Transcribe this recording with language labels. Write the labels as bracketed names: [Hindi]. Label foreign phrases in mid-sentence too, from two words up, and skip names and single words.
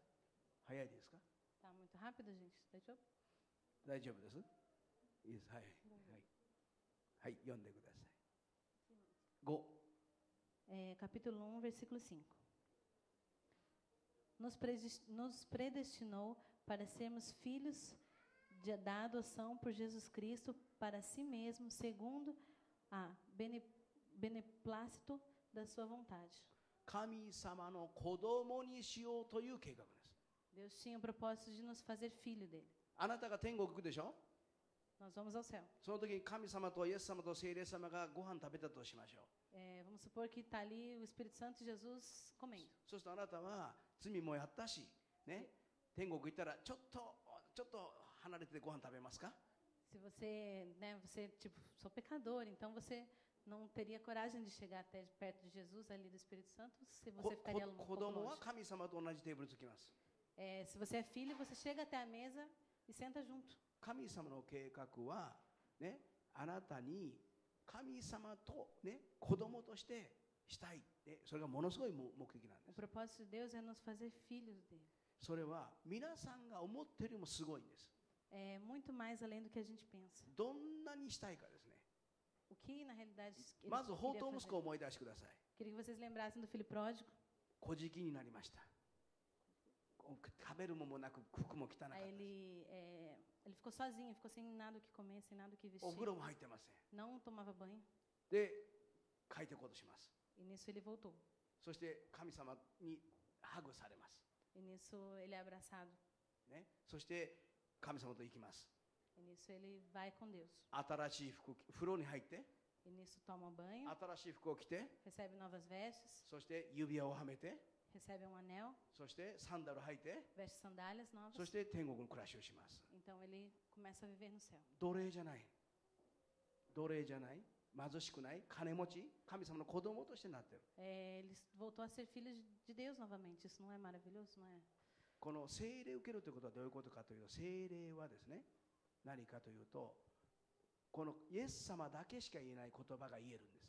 [Japanese] 早いですか？ [Portuguese] Tá muito rápido, gente? Deixa eu... [Japanese] 大丈夫です。いいです。はい。はい。はい、読んでください。5。 [Portuguese] capítulo 1, versículo 5. Nos predestinou para sermos filhos da adoção por Jesus Cristo para si mesmo, segundo a beneplácito da sua vontade. [Japanese] 神様の子供にしようという計画です。 [Portuguese] Deus tinha o propósito de nos fazer filho dele. [Japanese] あなたが天国行くでしょ？ [Portuguese] Nós vamos ao céu. [Japanese] その時に神様とイエス様と聖霊様がご飯食べたとしましょう。 [Portuguese] Vamos supor que está ali o Espírito Santo e Jesus comendo. [Japanese] そうするとあなたは罪もやったし、ね、天国行ったらちょっと離れてご飯食べますか？ [Portuguese] Se você, né, você tipo, sou pecador, então você não teria coragem de chegar até perto de Jesus, ali do Espírito Santo, se você ficaria um [Japanese] 子 [Portuguese] pouco [Japanese] 供は [Portuguese] longe. [Japanese] 神様と同じテーブルにつきます。 [Portuguese] Se você é filho, você chega até a mesa e senta junto. [Japanese] 神様の計画は、ね、あなたに神様と、ね、子供としてしたい、ね、それがものすごい目的なんで [Portuguese] O [Japanese] す。 [Portuguese] propósito de Deus é nos fazer filhos dele. [Japanese] それは皆さんが思っているよりもすごいんです。 [Portuguese] É muito mais além do que a gente pensa. [Japanese] どんなにしたいかですね。 [Portuguese] O que, na realidade, ele [Japanese] まず放 [Portuguese] queria [Japanese] 蕩息子 [Portuguese] fazer? [Japanese] を思い出してください。 [Portuguese] Queria que vocês lembrassem do filho pródigo. [Japanese] 小じきになりました。食べるものもなく服も汚かった [Portuguese] Aí [Japanese] です。 [Portuguese] ele ficou sozinho, ficou sem nada o que comer, sem nada o que [Japanese] お [Portuguese] vestir. [Japanese] 風呂も入ってません。 [Portuguese] Não tomava banho. [Japanese] で、帰ってこうとします。 [Portuguese] E nisso ele voltou. [Japanese] そして神様にハグされます。 [Portuguese] E nisso ele é abraçado. [Japanese] ね、そして神様と行きます。 [Portuguese] E nisso ele vai com Deus. [Japanese] 新しい服、風呂に入って、 [Portuguese] E nisso toma banho, [Japanese] 新しい服を着て、 [Portuguese] recebe novas vestes, [Japanese] そして指輪をはめて、 [Portuguese] recebe um anel, [Japanese] そしてサンダル履いて、 [Portuguese] veste sandálias novas. [Japanese] そして天国の暮らしをします。 [Portuguese] Então ele começa a viver no céu. [Japanese] 奴隷じゃない。奴隷じゃない。貧しくない。金持ち。神様の子供としてなってる。 [Portuguese] Ele voltou a ser filho de Deus novamente. Isso não é maravilhoso, não é? [Japanese] この聖霊を受けるということはどういうことかというと、聖霊はですね、何かというと、このイエス様だけしか言えない言葉が言えるんです。